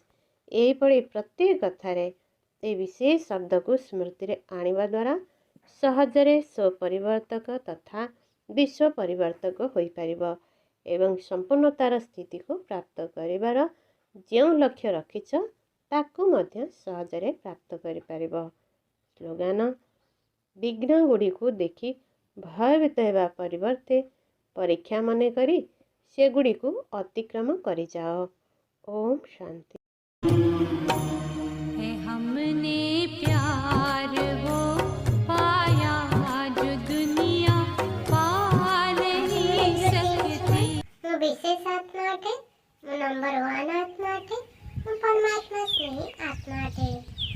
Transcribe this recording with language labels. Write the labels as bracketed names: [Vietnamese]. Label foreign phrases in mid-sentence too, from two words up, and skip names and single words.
[Odia] ଏହିପରି ପ୍ରତ୍ୟେକ କଥାରେ ଏହି ବିଶେଷ ଶବ୍ଦକୁ ସ୍ମୃତିରେ ଆଣିବା ଦ୍ୱାରା ସହଜରେ ସ୍ୱପରିବର୍ତ୍ତକ ତଥା ବିଶ୍ୱ ପରିବର୍ତ୍ତକ ହୋଇପାରିବ ଏବଂ ସମ୍ପୂର୍ଣ୍ଣତାର ସ୍ଥିତିକୁ ପ୍ରାପ୍ତ କରିବାର ଯେଉଁ ଲକ୍ଷ୍ୟ ରଖିଛ ତାକୁ ମଧ୍ୟ ସହଜରେ ପ୍ରାପ୍ତ କରିପାରିବ। ସ୍ଲୋଗାନ: ବିଘ୍ନ ଗୁଡ଼ିକୁ ଦେଖି ଭୟଭୀତ ହେବା ପରିବର୍ତ୍ତେ ପରୀକ୍ଷା ମନେକରି ସେଗୁଡ଼ିକୁ ଅତିକ୍ରମ କରିଯାଅ। ଓମ୍ ଶାନ୍ତି। [Hindi] हमने प्यार वो पाया जो दुनिया पा नहीं सकती। [Odia] ମୁଁ ବିଶେଷ ଆତ୍ମା ଅଟେ, ମୁଁ ନମ୍ବର 1 ଆତ୍ମା ଅଟେ, ମୁଁ ପରମାତ୍ମା ସ୍ନେହୀ ଆତ୍ମା ଅଟେ।